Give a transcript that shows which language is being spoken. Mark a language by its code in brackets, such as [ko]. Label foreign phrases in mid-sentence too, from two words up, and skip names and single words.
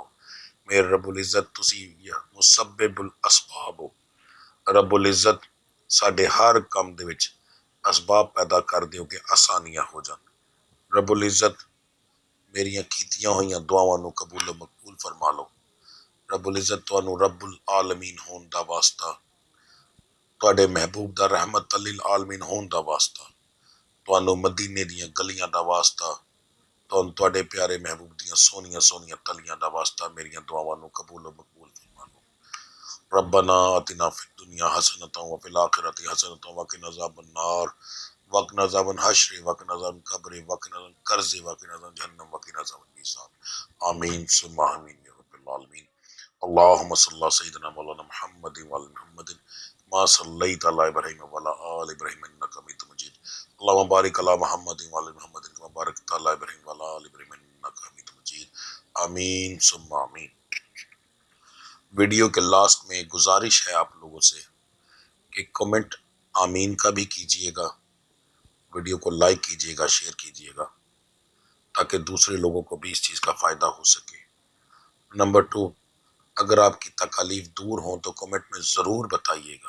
[pa] میرے [ar] رب العزة [pa] تسی [ar] مسبب الأسباب [pa] ہو. [ar] رب العزة [pa] ساڈے ہر کام دے وچ اسباب پیدا کر دیو کہ آسانیاں ہو جان. [ar] رب العزة [pa] میریاں کیتیاں ہوئیاں دعاواں نوں قبول مقبول فرما لو. [ar] رب العزة [pa] تہانوں [ar] رب العالمين [pa] ہون دا واسطہ تہاڈے محبوب دا [ar] رحمة للعالمين [pa] ہون دا واسطہ تہانوں مدینے دیاں گلیاں دا واسطہ تہاڈے پیارے محبوب دیاں سوہنیاں سوہنیاں تلیاں دا واسطہ میریاں دعاواں نوں قبول مقبول فرما لو. [ar] ربنا آتنا في الدنيا حسنة وفي الآخرة حسنة وقنا عذاب النار وقنا عذاب الحشر وقنا عذاب القبر وقنا عذاب القرض وقنا عذاب جهنم وقنا عذاب الميزان آمين ثم آمين يا رب العالمين. اللهم صل على سيدنا مولانا محمد وعلى محمد ما صليت على إبراهيم وعلى آل إبراهيم إنك حميد مجيد. اللهم بارك على محمد وعلى محمد كما باركت على إبراهيم وعلى آل إبراهيم إنك آمین ثم آمین۔ [ur] ویڈیو کے لاسٹ میں گزارش ہے آپ لوگوں سے کہ کمنٹ آمین کا بھی کیجئے گا، ویڈیو کو لائک کیجئے گا، شیئر کیجئے گا تاکہ دوسرے لوگوں کو بھی اس چیز کا فائدہ ہو سکے۔ نمبر 2، اگر آپ کی تکالیف دور ہوں تو کمنٹ میں ضرور بتائیے گا۔